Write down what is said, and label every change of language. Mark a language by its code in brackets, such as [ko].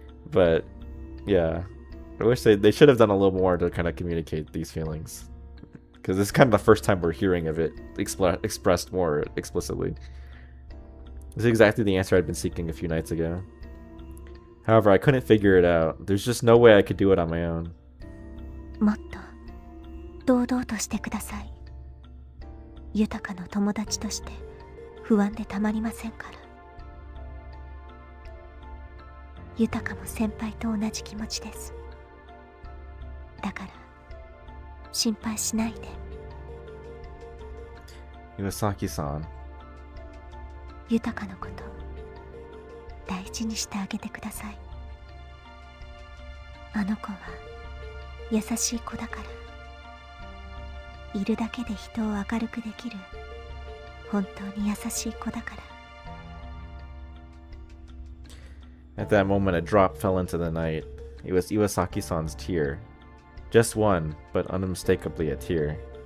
[en] But yeah, I wish they should have done a little more to kind of communicate these feelings, because it's kind of the first time we're hearing of it expressed more explicitly. This is exactly the answer I'd been seeking a few nights ago. However, I couldn't figure it out. There's just no way I could do it on my own. [ja] もっと堂々としてください。豊の友達として不安でたまりませんから。豊も先輩と同じ気持ちです。だから心配しないで。 Iwasaki-san. 豊のこと大事にしてあげてください。あの子は優しい子だから。いるだけで人を明るくできる本当に優しい子だから。 [en] At that moment, a drop fell into the night. It was Iwasaki-san's tear. Just one, but unmistakably a tear.